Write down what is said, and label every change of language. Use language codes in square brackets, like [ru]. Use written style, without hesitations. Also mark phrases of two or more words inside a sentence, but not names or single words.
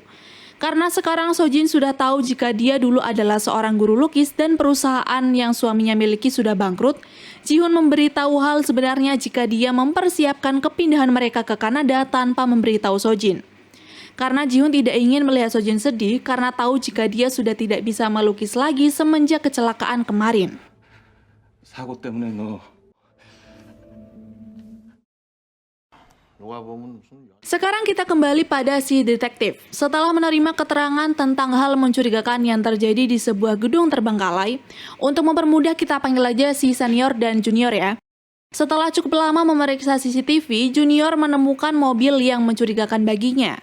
[id] Karena sekarang Sojin sudah tahu jika dia dulu adalah seorang guru lukis dan perusahaan yang suaminya miliki sudah bangkrut, Jihoon memberitahu hal sebenarnya jika dia mempersiapkan kepindahan mereka ke Kanada tanpa memberitahu Sojin. Karena Jihoon tidak ingin melihat Sojin sedih karena tahu jika dia sudah tidak bisa melukis lagi semenjak kecelakaan kemarin. [ko] 사고 때문에 너 누가 보면 무슨 [id] Sekarang kita kembali pada si detektif. Setelah menerima keterangan tentang hal mencurigakan yang terjadi di sebuah gedung terbengkalai, untuk mempermudah kita panggil aja si senior dan junior ya. Setelah cukup lama memeriksa CCTV, junior menemukan mobil yang mencurigakan baginya.